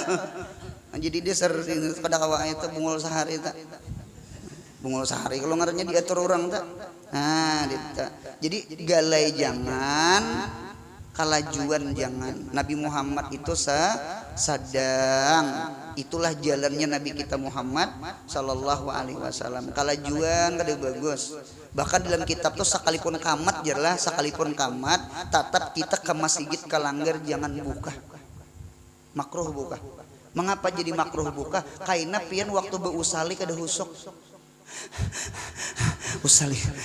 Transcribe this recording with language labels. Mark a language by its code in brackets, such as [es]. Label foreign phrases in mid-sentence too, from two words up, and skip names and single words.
[bjn] Nah, jadi dia pada kawa itu bungul sehari tak. Bungul sehari kalau ngarannya diatur orang tak. Nah, jadi galai jangan, kalajuan jangan. Nabi Muhammad itu sadang. Itulah jalannya Nabi kita Muhammad [ar] صلى الله عليه وسلم. [bjn] Kalajuan kada bagus. Bahkan dalam kitab tuh sekalipun kamat jelas, sekalipun kamat tetap kita ke masjid kalanggar jangan buka. Makruh buka. Mengapa jadi makruh buka? Karena pian waktu beusali kada husuk. Usali.